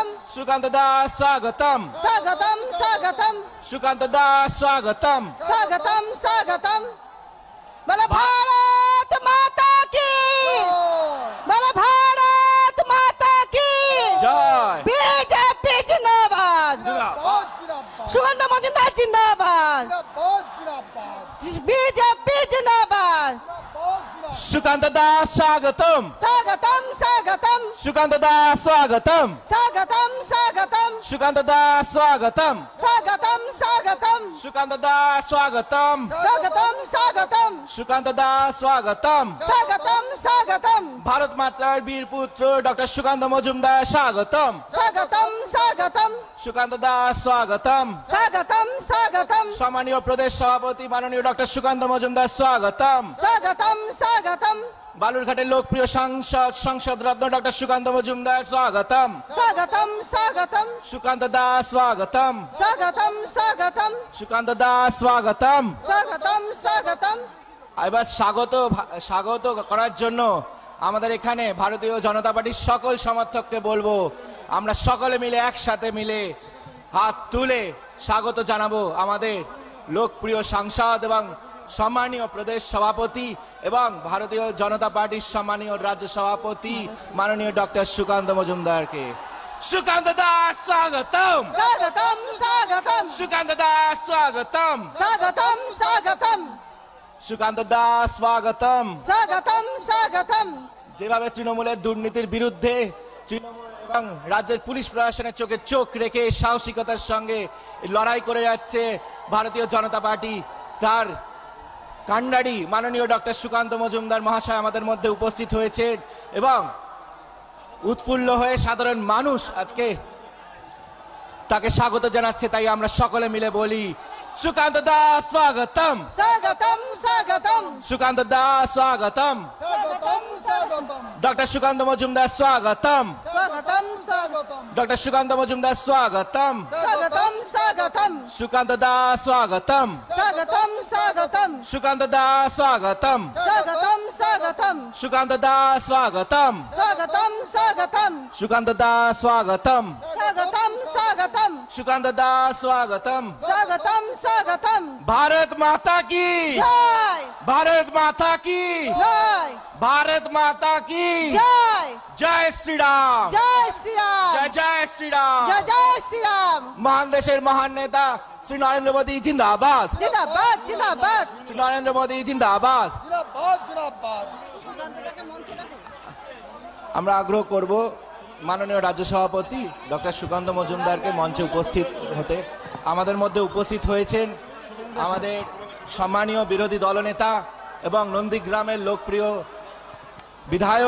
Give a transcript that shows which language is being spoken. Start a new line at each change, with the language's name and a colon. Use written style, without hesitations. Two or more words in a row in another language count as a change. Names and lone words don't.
Bangla: সুকান্ত দাস স্বাগতম স্বাগতম স্বাগতম সুকান্ত দাস স্বাগতম স্বাগতম স্বাগতম বলো
Hindi: भारत माता की
Bangla: বলো
Hindi: भारत माता की
Bangla: জয় বিজেপি জিন্দাবাদ সুগন্ধ মজুমদার জিন্দাবাদ বিজেপি জিন্দাবাদ সুকান্ত দাস স্বাগতম স্বাগতম স্বাগতম সুকান্ত দাস স্বাগতম স্বাগতম স্বাগতম সুকান্ত দাস স্বাগতম স্বাগতম স্বাগতম সুকান্ত দাস স্বাগতম স্বাগতম স্বাগতম সুকান্ত দাস স্বাগতম স্বাগতম স্বাগতম ভারত মাতার বীর পুত্র ডক্টর সুকান্ত মজুমদার স্বাগতম স্বাগতম স্বাগতম সুকান্ত দাস স্বাগতম স্বাগতম স্বাগতম সম্মানীয় প্রদেশ সভাপতি মাননীয় ডক্টর সুকান্ত মজুমদার স্বাগতম স্বাগতম স্বাগতম বালুরঘাটের লোকপ্রিয় সংসদ রত্ন ডক্টর সুকান্ত মজুমদার স্বাগতম স্বাগতম স্বাগতম সুকান্ত দাস স্বাগতম স্বাগতম স্বাগতম সুকান্ত দাস স্বাগতম স্বাগতম স্বাগতম এবার স্বাগত করার জন্য আমাদের এখানে ভারতীয় জনতা পার্টির সকল সমর্থককে বলবো আমরা সকলে মিলে একসাথে মিলে হাত তুলে স্বাগত জানাবো আমাদের লোকপ্রিয় সাংসদ এবং সম্মানীয় প্রদেশ সভাপতি এবং ভারতীয় জনতা পার্টির সম্মানীয় রাজ্য সভাপতি মাননীয় ডক্টর সুকান্ত মজুমদারকে। সুকান্ত দাস স্বাগতম স্বাগতম স্বাগতম সুকান্ত দাস স্বাগতম স্বাগতম স্বাগতম সুকান্ত দাস স্বাগতম স্বাগতম স্বাগতম যেভাবে তৃণমূলের দুর্নীতির বিরুদ্ধে তৃণমূল এবং রাজ্যের পুলিশ প্রশাসনের চোখে চোখ রেখে সাহসিকতার সঙ্গে লড়াই করে যাচ্ছে ভারতীয় জনতা পার্টি, তার কান্ডারি মাননীয় ডক্টর সুকান্ত মজুমদার মহাশয় আমাদের মধ্যে উপস্থিত হয়েছে এবং উৎফুল্ল হয়ে সাধারণ মানুষ আজকে তাকে স্বাগত জানাচ্ছে। তাই আমরা সকলে মিলে বলি সুকান্ত দাস স্বাগতম স্বাগতম স্বাগতম সুকান্ত দাস স্বাগতম স্বাগতম স্বাগতম ডক্টর সুকান্ত মজুমদার স্বাগতম স্বাগতম স্বাগতম ডক্টর সুকান্ত মজুমদার স্বাগতম স্বাগতম স্বাগতম সুকান্ত দাস স্বাগতম স্বাগতম স্বাগতম সুকান্ত দাস স্বাগতম স্বাগতম স্বাগতম সুকান্ত দাস স্বাগতম স্বাগতম স্বাগতম সুকান্ত দাস স্বাগতম স্বাগতম স্বাগতম সুকান্ত দাস স্বাগতম স্বাগতম স্বাগতম
Hindi: भारत माता की
Bangla: জয়
Hindi: भारत माता की
Bangla: জয়
Hindi: भारत माता की
Bangla: জয়
Hindi: जय श्री राम
Bangla: জয় শ্রীরাম
Hindi: जय जय श्री राम
Bangla: জয় জয় শ্রীরাম মহান দেশের মহান নেতা শ্রী নরেন্দ্র মোদী জিন্দাবাদ জিন্দাবাদ জিন্দাবাদ শ্রী নরেন্দ্র মোদী জিন্দাবাদ জিন্দাবাদ জিন্দাবাদ আমরা আগ্রহ করব মাননীয় রাজ্য সভাপতি ডক্টর সুকান্ত মজুমদারকে মঞ্চে উপস্থিত হতে। আমাদের মধ্যে উপস্থিত হয়েছেন আমাদের সম্মানীয় বিরোধী দলনেতা এবং নন্দীগ্রামের লোকপ্রিয় বিধায়ক